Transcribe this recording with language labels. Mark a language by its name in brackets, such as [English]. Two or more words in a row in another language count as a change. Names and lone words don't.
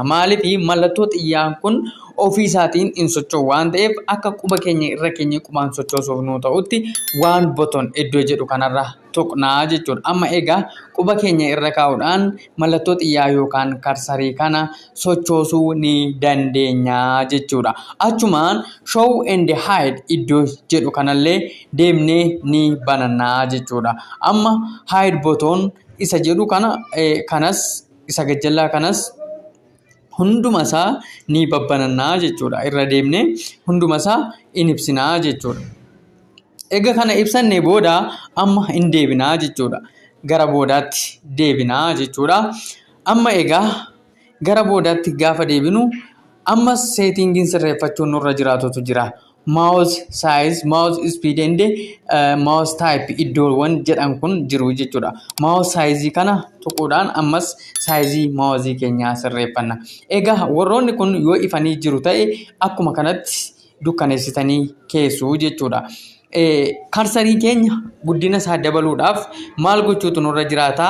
[Oromo] Maaliif mallattoo xiyyaan kun ofii isaatiin hin socho'u waan ta'eef akka quba keenya irra keenya qubaan sochoosuuf nu ta'utti waan boton iddoo jedhu kanarra tuqnaa jechuudha. Amma egaa quba keenya irra kaa'uudhaan mallattoo xiyyaa yookaan karsarii kana sochoosuu ni dandeenya jechuudha. Achumaan [English] show and hide [Oromo] iddoo jedhu kanallee deemnee ni banannaa jechuudha. Amma [English] hide boton [Oromo] isa jedhu kanas isa gajjallaa kanas hunduma isaa ni babbanannaa jechuudha. Irra deemnee hunduma isaa in ibsinaa jechuudha. Egaa kana ibsannee booda amma hin deebinaa jechuudha. Gara boodaatti deebinaa jechuudha. Amma egaa gara boodaatti gaafa deebinu amma seetingiin sirreeffachuun nurra jiraatutu jira. [English] Mouse size, mouse speed and mouse type [Oromo] iddoowwan jedhan kun jiru jechuudha. [English] Mouse size [Oromo] kana tuquudhaan ammas [English] size mouse [Oromo] keenyaa sirreeffanna. Egaa warroonni kun yoo ifanii jiru ta'e akkuma kanatti dukkaneessitanii keessuu jechuudha. Karsarii keenya guddina isaa dabaluudhaaf maal gochuutu nurra jiraata?